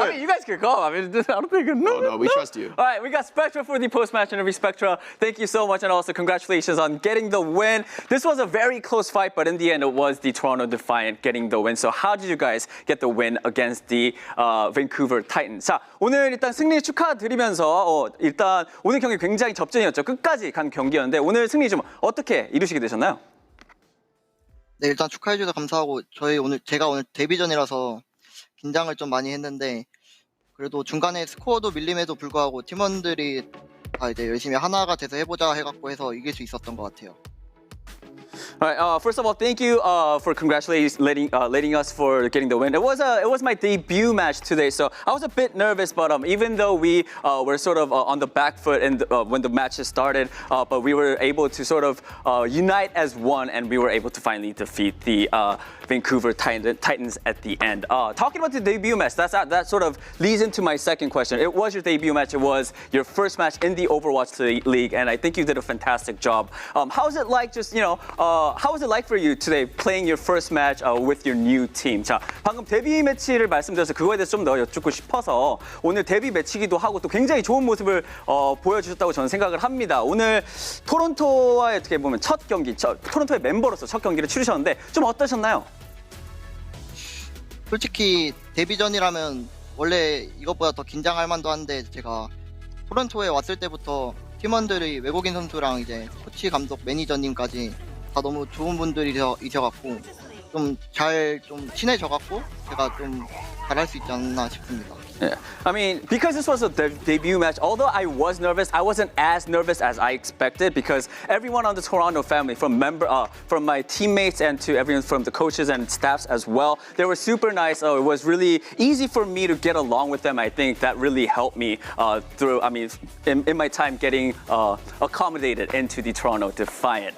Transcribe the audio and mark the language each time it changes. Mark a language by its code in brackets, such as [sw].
[en] I mean, you guys can go. I mean, I don't think. No, we trust you. All right, we got Spectra for the post-match interview. Spectra, thank you so much, and also congratulations on getting the win. This was a very close fight, but in the end, it was the Toronto Defiant getting the win. So how did you guys get the win against the Vancouver Titans? [ko] 자, 오늘 일단 승리 축하드리면서 일단 오늘 경기 굉장히 접전이었죠. 끝까지 간 경기였는데 오늘 승리 좀 어떻게 이루시게 되셨나요? 네, 일단 축하해주셔서 감사하고 제가 오늘 데뷔전이라서 긴장을 좀 많이 했는데 그래도 중간에 스코어도 밀림에도 불구하고 팀원들이 다 이제 열심히 하나가 돼서 해보자 해갖고 해서 이길 수 있었던 것 같아요. [en] All right. First of all, thank you for letting us for getting the win. It was my debut match today, so I was a bit nervous. But even though we were sort of on the back foot when the matches started, but we were able to sort of unite as one, and we were able to finally defeat the Vancouver Titans at the end. Talking about the debut match, that sort of leads into my second question. It was your debut match. It was your first match in the Overwatch League, and I think you did a fantastic job. How was it like? How was it like for you today playing your first match with your new team? [ko] 자, 방금 데뷔 매치를 말씀드려서 그거에 대해서 좀 더 여쭙고 싶어서 오늘 데뷔 매치기도 하고 또 굉장히 좋은 모습을 보여주셨다고 저는 생각을 합니다. 오늘 토론토와의 어떻게 보면 첫 경기, 토론토의 멤버로서 첫 경기를 치르셨는데 좀 어떠셨나요? 솔직히 데뷔전이라면 원래 이것보다 더 긴장할 만도 한데 제가 토론토에 왔을 때부터 팀원들이 외국인 선수랑 이제 코치, 감독, 매니저님까지 다 너무 좋은 분들이셔갖고 좀 친해져갖고 제가 좀 잘할 수 있지 않나 싶습니다. [en] Yeah. I mean, because this was a debut match, although I was nervous, I wasn't as nervous as I expected because everyone on the Toronto family, from my teammates and to everyone from the coaches and staffs as well, they were super nice. It was really easy for me to get along with them. I think that really helped me in my time getting accommodated into the Toronto Defiant.